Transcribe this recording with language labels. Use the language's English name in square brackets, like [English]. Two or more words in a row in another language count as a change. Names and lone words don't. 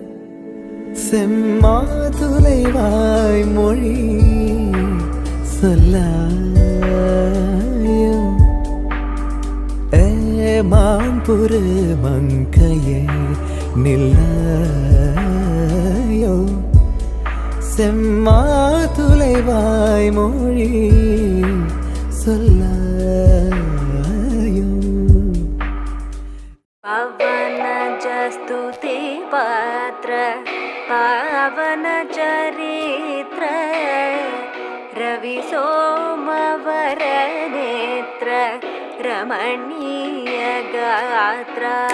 [Tamil] செம்மாதுளைவாய் மொழி சொல்லாயோ ஏ மான் பொறு மங்கையே நில்லாயோ செம்மாதுளைவாய் மொழி சொல்லாயோ [Sanskrit] पवन जस्तुति पात्र पावन चरित्र रवि सोमवर नेत्र रमणीय गात्र